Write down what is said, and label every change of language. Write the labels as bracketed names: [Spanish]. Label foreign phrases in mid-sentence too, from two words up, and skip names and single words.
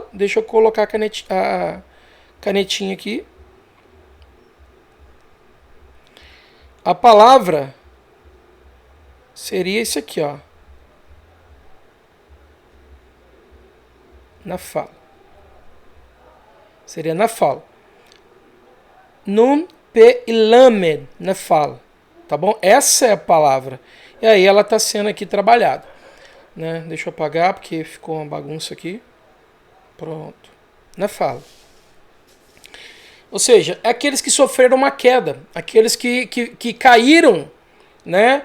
[Portuguese] Deixa eu colocar a canetinha aqui. A palavra seria isso aqui, ó. Nafal. Seria nafal. [Hebrew] נון פה למד, [Portuguese] nafal. Tá bom? Essa é a palavra. E aí ela está sendo aqui trabalhada. Né? Deixa eu apagar porque ficou uma bagunça aqui. Pronto. Nafal. Ou seja, é aqueles que sofreram uma queda. Aqueles que caíram, né?